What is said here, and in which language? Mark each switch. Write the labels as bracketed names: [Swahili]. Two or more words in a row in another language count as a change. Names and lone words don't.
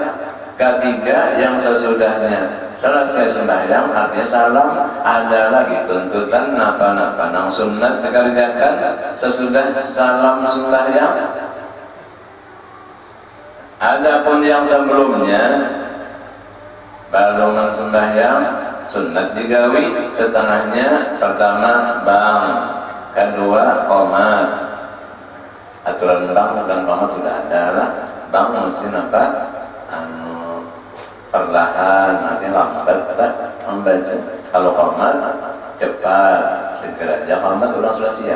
[Banjar] Ketiga yang sesudahnya selesai sembahyang artinya salam ada lagi tuntutan napa-napa nang sunat dikerjakan sesudah salam sembahyang. Adapun yang sebelumnya baru sembahyang sunat digawi setengahnya. [Indonesian] Pertama bang, kedua qomat. Aturan bang dan qomat sudah ada lah. Bang mesti apa? Perlahan, nanti lambat tak membaca. Kalau qomat cepat, segera aja qomat orang sudah siap.